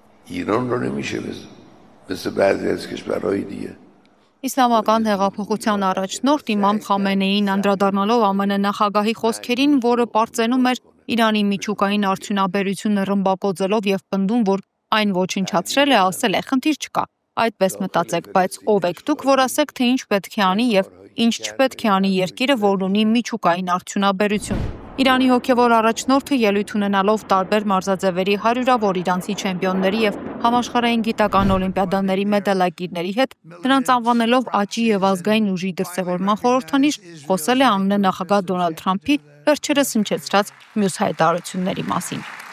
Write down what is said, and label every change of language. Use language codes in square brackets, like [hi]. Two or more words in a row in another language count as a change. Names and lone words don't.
[fa] ایران رو نمیشه مثل بعضی از کشورهای دیگه. [hy] Իսլամական հեղափոխության առաջնորդ Իմամ Խամենեին անդրադառնալով ԱՄՆ նախագահի խոսքերին, որը պարծենում էր Իրանի միջուկային արդյունաբերությունը ռմբակոծելով եւ պնդում, որ այն ոչնչացրել է, ասել է, խնդիր չկա։ Այդպես մտածեք, բայց ով եք դուք, որ ասեք, թե ինչ պետք է անի եւ ինչ չպետք է անի երկիրը, որ ունի միջուկային արդյունաբերություն։ Իրանի հոգևոր առաջնորդը ելույթ ունենալով տարբեր մարզաձևերի հարյուրավոր իրանցի չեմպիոնների եւ համաշխարհային գիտական օլիմպիադաների մեդալակիրների հետ, նրանց անվանելով աճի եւ ազգային ուժի դրսեւորման խորհրդանիշ, խոսել է ԱՄՆ նախագահ Դոնալդ Թրամփի վերջերս հնչեցրած մյուս հայտարարությունների մասին։